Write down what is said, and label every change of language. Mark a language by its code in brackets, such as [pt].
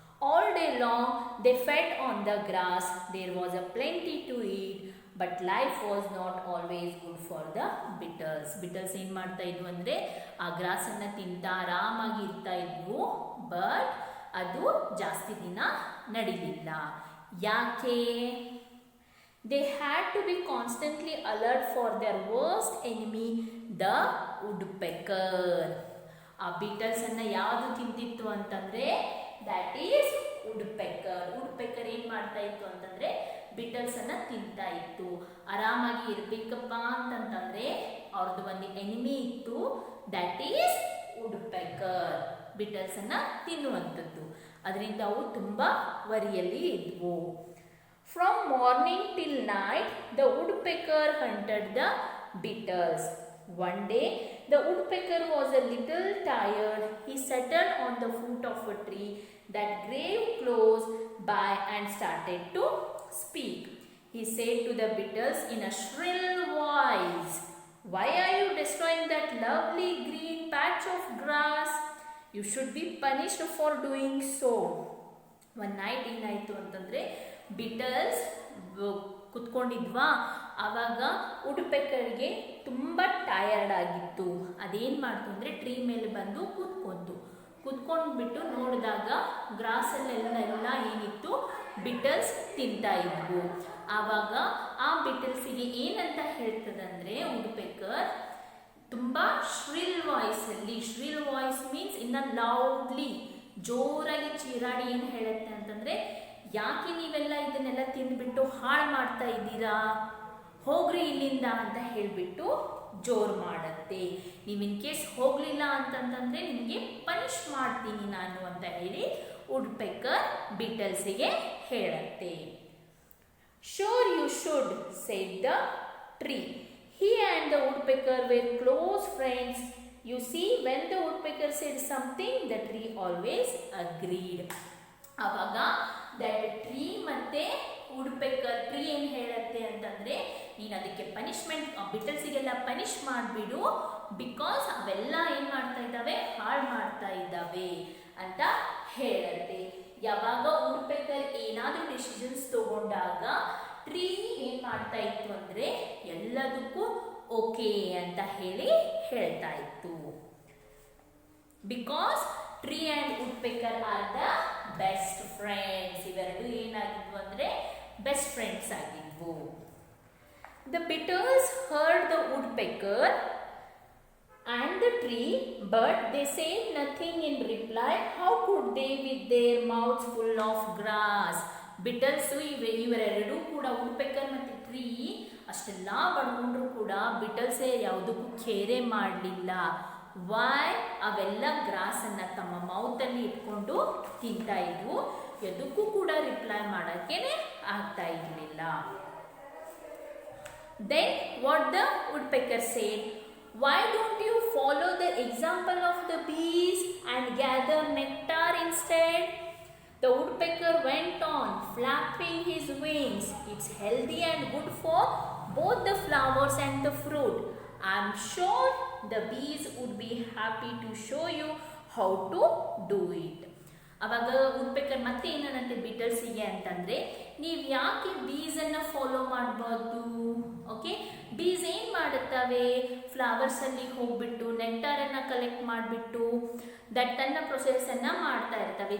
[en] All day long they fed on the grass. There was a plenty to eat but life was not always good for the beetles. [kn] Beetles ಏನು ಮಾಡ್ತಾ ಇದ್ವು ಅಂದರೆ ಆ ಗ್ರಾಸನ್ನು ತಿಂತಾ ಆರಾಮಾಗಿ ಇರ್ತಾ ಇದ್ವು, ಬಟ್ ಅದು ಜಾಸ್ತಿ ದಿನ ನಡೀಲಿಲ್ಲ. ಯಾಕೆ? [en] They had to be constantly alert for their worst enemy, the woodpecker. [kn] ಆ ಬೀಟಲ್ಸನ್ನು ಯಾವುದು ತಿಂತಿತ್ತು ಅಂತಂದರೆ ದಟ್ ಈಸ್ woodpecker. woodpecker ಏನು ಮಾಡ್ತಾ ಇತ್ತು ಅಂತಂದರೆ ಬಿಟಲ್ಸ್ ಅನ್ನ ತಿಂತಾ ಇತ್ತು. ಆರಾಮಾಗಿ ಇರ್ಬೇಕಪ್ಪ ಅಂತಂತಂದ್ರೆ ಅವ್ರದ್ದು ಒಂದು ಎನಿಮಿ ಇತ್ತು, [en] That is woodpecker. [kn] ಬಿಟಲ್ಸ್ ಅನ್ನ ತಿನ್ನುವಂಥದ್ದು. ಅದರಿಂದ ಅವು ತುಂಬಾ ವರಿಯಲ್ಲಿ ಇದ್ವು. [en] From morning till night the woodpecker hunted the beetles. One day the woodpecker was a little tired. He settled on the foot of a tree that grew close by and started to speak. He said to the beetles in a shrill voice, "Why are you destroying that lovely green patch of grass? You should be punished for doing so." One night [kn] ಏನಾಯಿತು ಅಂತಂದರೆ beetles ಕುತ್ಕೊಂಡಿದ್ವಾ, ಆವಾಗ ವುಡ್ಪೆಕರ್ಗೆ ತುಂಬ tired ಆಗಿತ್ತು. ಅದೇನು ಮಾಡ್ತು ಅಂದರೆ tree ಮೇಲೆ ಬಂದು ಕುತ್ಕೊಂಡ್ಬಿಟ್ಟು ನೋಡಿದಾಗ ಗ್ರಾಸಲ್ಲೆಲ್ಲ ಏನಿತ್ತು ಬಿಟಲ್ಸ್ ತಿಂತಾ ಇದ್ವು. ಆವಾಗ ಆ ಬಿಟಲ್ಸಿಗೆ ಏನಂತ ಹೇಳ್ತದಂದರೆ ವುಡ್ಪೆಕರ್ ತುಂಬ ಶ್ರಿಲ್ ವಾಯ್ಸಲ್ಲಿ, ಶ್ರಿಲ್ ವಾಯ್ಸ್ ಮೀನ್ಸ್ ಇನ್ನು ಲೌಡ್ಲಿ ಜೋರಾಗಿ ಚೀರಾಡಿ ಏನು ಹೇಳುತ್ತೆ ಅಂತಂದರೆ, ಯಾಕೆ ನೀವೆಲ್ಲ ಇದನ್ನೆಲ್ಲ ತಿಂದ್ಬಿಟ್ಟು ಹಾಳು ಮಾಡ್ತಾ ಇದ್ದೀರಾ, ಹೋಗ್ರಿ ಇಲ್ಲಿಂದ ಅಂತ ಹೇಳಿಬಿಟ್ಟು ಜೋರು ಮಾಡುತ್ತೆ. ನೀವು ಇನ್ ಕೇಸ್ ಹೋಗಲಿಲ್ಲ ಅಂತಂತಂದರೆ ನಿಮಗೆ ಪನಿಷ್ ಮಾಡ್ತೀನಿ ನಾನು ಅಂತ ಹೇಳಿ ವುಡ್ಪೆಕರ್ ಬಿಟಲ್ಸಿಗೆ ಹೇಳುತ್ತೆ. [en] "Sure you should," said the tree. He and the woodpecker were close friends. You see, when the woodpecker said something, the tree always agreed. [kn] ಆವಾಗ ದಟ್ ಟ್ರೀ ಮತ್ತೆ ವುಡ್ಪೆಕರ್, ಟ್ರೀ ಏನು ಹೇಳುತ್ತೆ ಅಂತಂದರೆ, ನೀನು ಅದಕ್ಕೆ ಪನಿಷ್ಮೆಂಟ್ ಬಿಟಲ್ಸಿಗೆಲ್ಲ ಪನಿಷ್ ಮಾಡಿಬಿಡು, ಬಿಕಾಸ್ ಅವೆಲ್ಲ ಏನು ಮಾಡ್ತಾ ಇದ್ದಾವೆ, ಹಾಳು ಮಾಡ್ತಾ ಇದ್ದಾವೆ ಅಂತ ಹೇಳುತ್ತೆ. ಯಾವಾಗ ವುಡ್ಪೆಕರ್ ಏನಾದರೂ ಡಿಸಿಷನ್ಸ್ ತಗೊಂಡಾಗ ಟ್ರೀ ಏನು ಮಾಡ್ತಾ ಇತ್ತು ಅಂದರೆ ಎಲ್ಲದಕ್ಕೂ ಓಕೆ ಅಂತ ಹೇಳಿ ಹೇಳ್ತಾ ಇತ್ತು. [en] Because tree and woodpecker are the best friends. [kn] ಇವೆರಡು ಏನಾಗಿದ್ವು ಅಂದರೆ ಬೆಸ್ಟ್ ಫ್ರೆಂಡ್ಸ್ ಆಗಿದ್ವು. [en] The beetles heard the woodpecker and the tree, but they said nothing in reply. How could they with their mouths full of grass? [kn] Beetles ಇವರೆರಡೂ ಕೂಡ, Woodpecker ಮತ್ತು tree ಅಷ್ಟೆಲ್ಲ ಬಡ್ಕೊಂಡ್ರು ಕೂಡ ಬಿಟಲ್ಸೇ ಯಾವುದಕ್ಕೂ ಕೇರೆ ಮಾಡಲಿಲ್ಲ. ವೈ? ಅವೆಲ್ಲ ಗ್ರಾಸನ್ನು ತಮ್ಮ ಮೌತಲ್ಲಿ ಇಟ್ಕೊಂಡು ತಿಂತಾ ಇದ್ವು, ಎದಕ್ಕೂ ಕೂಡ ರಿಪ್ಲೈ ಮಾಡೋಕ್ಕೆ ಆಗ್ತಾ ಇರಲಿಲ್ಲ. [en] Then what the woodpecker said, "Why don't you follow the example of the bees and gather nectar instead?" The woodpecker went on, flapping his wings. "It's healthy and good for both the flowers and the fruit. I'm sure the bees would be happy to show you how to do it." [kn] ಅವಾಗ Woodpecker ಮತ್ತೆ ಏನಂತೆ ಬಿಟಲ್ಸಿಗೆ ಅಂತಂದರೆ, ನೀವು ಯಾಕೆ ಬೀಸನ್ನು follow ಮಾಡಬಾರ್ದು? Okay, ಬೀಸ್ ಏನು ಮಾಡುತ್ತವೆ, ಫ್ಲವರ್ಸಲ್ಲಿ ಹೋಗ್ಬಿಟ್ಟು ನೆಕ್ಟಾರನ್ನು ಕಲೆಕ್ಟ್ ಮಾಡಿಬಿಟ್ಟು ದಟ್ಟನ್ನು ಪ್ರೊಸೆಸನ್ನು ಮಾಡ್ತಾ ಇರ್ತವೆ.